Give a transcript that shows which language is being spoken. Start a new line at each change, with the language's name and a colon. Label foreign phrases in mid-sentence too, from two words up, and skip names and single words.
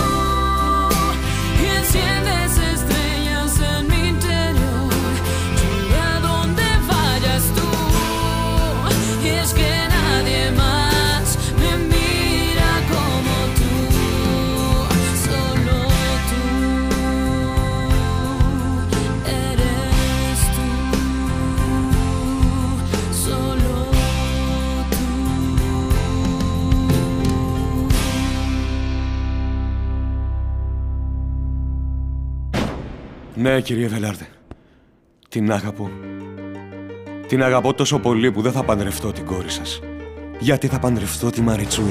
Spanish: y enciendes estrellas en mi interior, llegué a donde vayas tú, y es que nadie más me mira como tú, solo tú, eres tú, solo tú.
Greek: Ναι, κύριε Βελάρντε. Την αγαπώ. Την αγαπώ τόσο πολύ που δεν θα παντρευτώ την κόρη σας. Γιατί θα παντρευτώ τη Μαριτσούη.